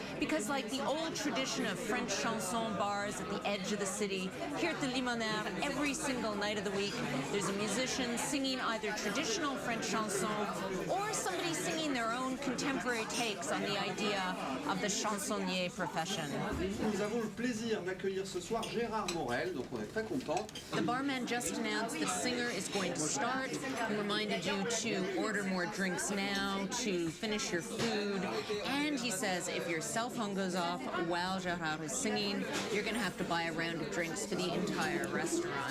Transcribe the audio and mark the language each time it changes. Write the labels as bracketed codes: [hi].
[en] Because like the old tradition of French chanson bars at the edge of the city, here at the Limonaire, every single night of the week, there's a musician singing either traditional French chanson or somebody singing their own contemporary takes on the idea of the chansonnier profession. [fr] Nous avons le plaisir d'accueillir ce soir Gérard Morel, donc on est très contents. [en] The barman just announced the singer is going to start. He reminded you to order more drinks now, to finish your food, and he says if your cell phone goes off while Gérard is singing, you're going to have to buy a round of drinks for the entire restaurant.